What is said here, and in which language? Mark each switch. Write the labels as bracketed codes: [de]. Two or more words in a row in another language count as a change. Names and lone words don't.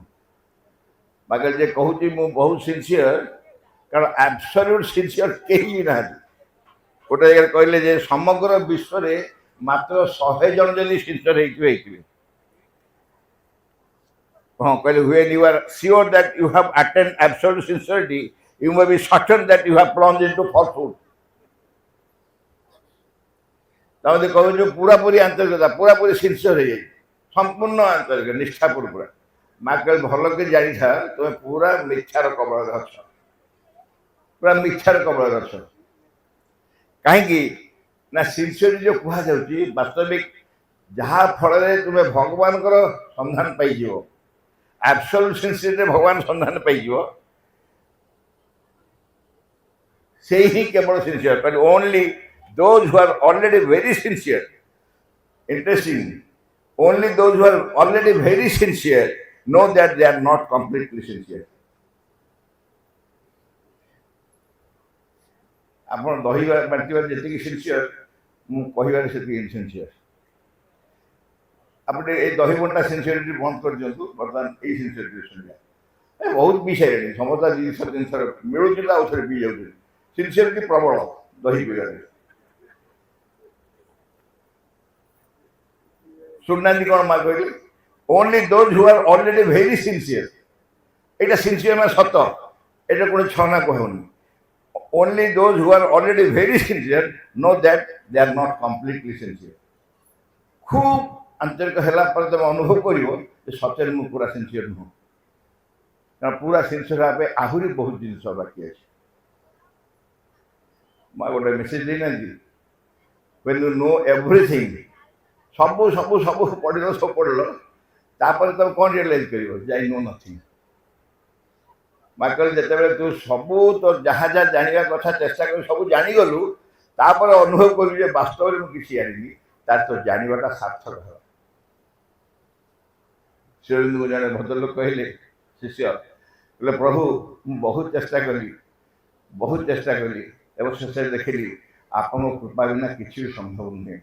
[or] ବାକି ଯେ କହୁଛି ମୁଁ ବହୁତ ସିନସିୟର, କାରଣ [en] absolute sincere [or] କେହି ବି ନାହାନ୍ତି। ଗୋଟେ ଜାଗାରେ କହିଲେ ଯେ ସମଗ୍ର ବିଶ୍ୱରେ ମାତ୍ର 100 ଜଣ ଯଦି ସିନସିୟର ହେଇଥିବେ। ହଁ କହିଲେ [en] when you are sure that you have attained absolute sincerity, you may be certain that you have plunged into falsehood. [or] ତାମାନେ କହୁଛୁ ପୁରାପୁରି ଆନ୍ତରିକତା, ପୁରାପୁରି ସିନସିୟର ହେଇଯାଇଛି, ସମ୍ପୂର୍ଣ୍ଣ ଆନ୍ତରିକ ନିଷ୍ଠାପୂର୍ଣ୍ଣ ପୁରା। ମା କହିଲେ ଭଲ କରି ଜାଣିଥା ତୁମେ ପୁରା ମିଥ୍ୟାର କବଳରେ ଅଛ, ପୁରା ମିଥ୍ୟାର କବଳରେ ଅଛ। କାହିଁକି ନା ସିନସିୟରିଟି ଯୋଉ କୁହାଯାଉଛି ବାସ୍ତବିକ ଯାହା ଫଳରେ ତୁମେ ଭଗବାନଙ୍କର ସନ୍ଧାନ ପାଇଯିବ, [en] absolute sincerityରେ [or] ଭଗବାନ ସନ୍ଧାନ ପାଇଯିବ, ସେଇ ହିଁ କେବଳ ସିନସିୟର। [en] but only those who are already very sincere, interesting, only those who are already very sincere know that they are not completely sincere. [or] ଆପଣ ଦହିବା ବାଣ୍ଟିବାରେ ଯେତିକି ସିନସିୟର, ମୁଁ କହିବାରେ ସେତିକି ଇନସିନସିୟର। ଆପଣ ଏଇ ଦହି ବଣ୍ଟା ସିନସିୟରିଟି ବନ୍ଦ କରିଦିଅନ୍ତୁ, ବର୍ତ୍ତମାନ ଏଇ ସିନସିୟରିଟି ଶୁଣିବା। ବହୁତ ପିଇସାରିଲେଣି, ସମସ୍ତ ଜିନିଷ ମିଳୁଛି ଆଉ ଥରେ ପିଇ ଯାଉଛନ୍ତି। ସିନସିୟରିଟି ପ୍ରବଳ ଦହି ପିଇବାରେ। ଶୁଣୁନାହାନ୍ତି କ'ଣ ମା କହିଲେ? [en] Only those who are already very sincere. [or] ଏଇଟା ସିନସିୟର ମାନେ ସତ, ଏଇଟା কোনো ଛନା କହିବନି। [en] Only those who are already very sincere know that they are not completely sincere. [or] ଖୁବ ଆନ୍ତରିକ ହେଲା ପରେ ତମେ ଅନୁଭବ କରିବ ଯେ ସତରେ ମୁଁ ପୁରା ସିନସିୟର ନୁହଁ। କାରଣ ପୁରା ସିନସିୟର ହେବା ପାଇଁ ଆହୁରି ବହୁତ ଜିନିଷ ବାକି ଅଛି। ମା ଗୋଟେ ମେସେଜ ଦେଇନାହାନ୍ତି, [en] when you know everything, [or] ସବୁ ସବୁ ସବୁ ପଢ଼ିଲ, ସବୁ ପଢ଼ିଲ, ତାପରେ ତମେ କ'ଣ ରିଅଲାଇଜ କରିବ? ଯେ [en] I know nothing. [or] ମା କହିଲେ ଯେତେବେଳେ ତୁ ସବୁ ତ ଯାହା ଯାହା ଜାଣିବା କଥା ଚେଷ୍ଟା କରି ସବୁ ଜାଣିଗଲୁ, ତାପରେ ଅନୁଭବ କଲୁ ଯେ ବାସ୍ତବରେ ମୁଁ କିଛି ଜାଣିନି, ତାର ତ ଜାଣିବାଟା ସାର୍ଥକ ହେବ। ଶ୍ରୀଅରବିନ୍ଦଙ୍କୁ ଜଣେ ଭଦ୍ରଲୋକ କହିଲେ, ଶିଷ୍ୟ କହିଲେ ପ୍ରଭୁ ମୁଁ ବହୁତ ଚେଷ୍ଟା କଲି ଏବଂ ଶେଷରେ ଦେଖିଲି ଆପଣଙ୍କ କୃପା ବିନା କିଛି ବି ସମ୍ଭବ ନୁହେଁ।